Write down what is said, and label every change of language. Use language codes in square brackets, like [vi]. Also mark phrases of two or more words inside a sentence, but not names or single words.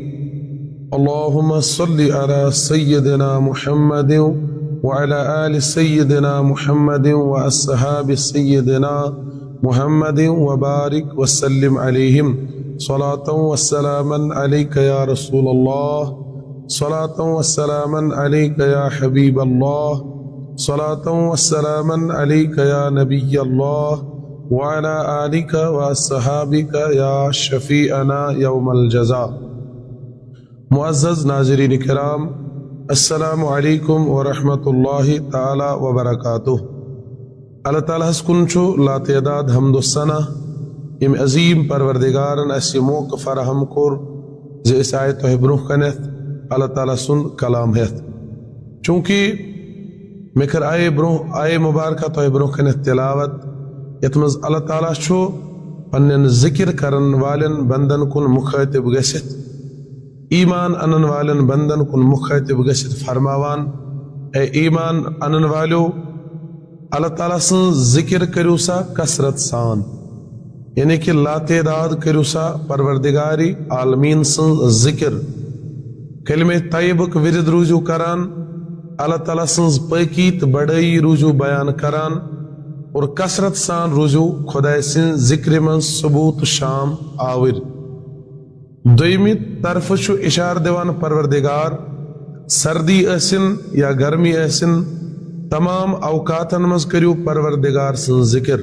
[ar] اللهم صل على سيدنا محمد وعلى آل سيدنا محمد وأصحاب سيدنا محمد وبارك وسلم عليهم صلاة وسلاما عليك يا رسول الله صلاة وسلاما عليك يا حبيب الله صلاة وسلاما عليك يا نبي الله وعلى آلك وصحابك يا شفيعنا يوم الجزاء. [ur] معزز ناظرین کرام، [ar] السلام علیکم ورحمۃ اللہ تعالی وبرکاتہ. [ks] اللہ تعالیٰ ہس کن چھو لا تعداد حمد و ثنا یم عظیم پروردگارن اس موقع فراہم کور زِ أسۍ آیہِ تۄہہِ برونٛہہ کنٮ۪تھ اللہ تعالیٰ سُنٛد کلام ہٮ۪تھ. چونکہ مےٚ کٔر آیے مبارکہ تۄہہِ برونٛہہ کنٮ۪تھ تلاوت یتھ منٛز اللہ تعالیٰ چھُ پننٮ۪ن ذکر کرن والٮ۪ن بندن کُن مخاطب گٔژھِتھ، ایمان انن والن بندن کن مخاطب گژھِتھ فرماوان اے ایمان انن والیو اللہ تعالیٰ سن ذکر کریو سا کثرت سان، یعنی کہ لا تعداد کریو سا پروردگاری عالمین سن ذکر. کلمہ طیبک ورد روزو کران، اللہ تعالیٰ سنز پاکی تہ بڑائی روزو بیان کران، اور کثرت سان روزو خدای سن ذکر من ثبوت شام آور. دویمی طرف چھو اشار دیوان پروردگار سردی ٲسِن یا گرمی ٲسِن تمام اوقاتن مز کریو پروردگار سن ذکر.